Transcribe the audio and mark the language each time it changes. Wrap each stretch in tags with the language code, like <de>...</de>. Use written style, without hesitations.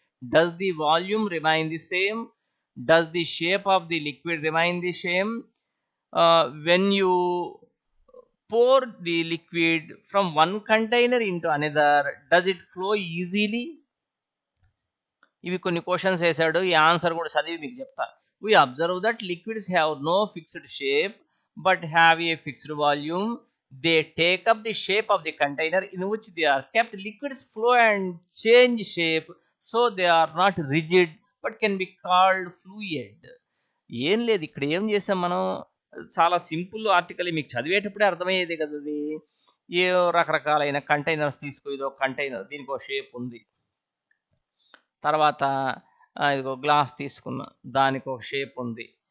<en>Does the volume remain the same? Does the shape of the liquid remain the same? When you pour the liquid from one container into another, does it flow easily?</en> <te>ఇవి కొన్ని questions వేసాడు, ఈ answer కూడా చదివి మీకు చెప్తా.</te> <en>We observe that liquids have no fixed shape but have a fixed volume. They take up the shape of the container in which they are kept. Liquids flow and change shape, so they are not rigid but can be called fluid.</en> <te>ఏం లేదు, ఇక్కడ ఏం చేసాం మనం, చాలా simple article, మీకు చదివేటప్పుడే అర్థమయ్యేది కదా. అది ఏ రకరకాలైన కంటైనర్స్ తీసుకో, ఇదో కంటైనర్, దీనికి ఒక షేప్ ఉంది. తర్వాత ఇదిగో గ్లాస్ తీసుకున్నా, దానికి ఒక షేప్ ఉంది.</te>